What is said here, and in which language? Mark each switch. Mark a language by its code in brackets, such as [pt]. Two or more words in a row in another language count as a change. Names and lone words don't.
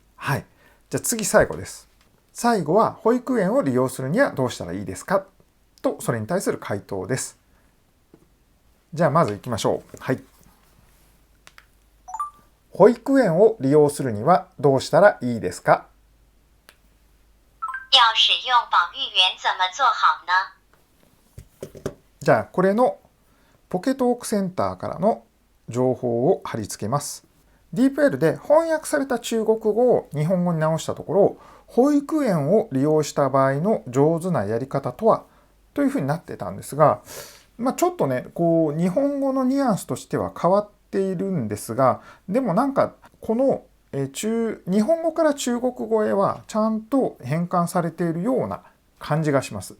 [ja] はい。じゃあ次最後です。最後は保育園を利用するにはどうしたらいいですかと、それに対する回答です。じゃあまず行きましょう。はい。保育園を利用するにはどうしたらいいですか？ [zh] 要使用保育園怎么做好呢？ [ja] じゃあこれのポケトークセンターからの情報を貼り付けます。DeepL で翻訳された中国語を日本語に直したところ、保育園を利用した場合の上手なやり方とはというふうになってたんですが、ちょっとね、日本語のニュアンスとしては変わっているんですが、でもこの日本語から中国語へはちゃんと変換されているような感じがします。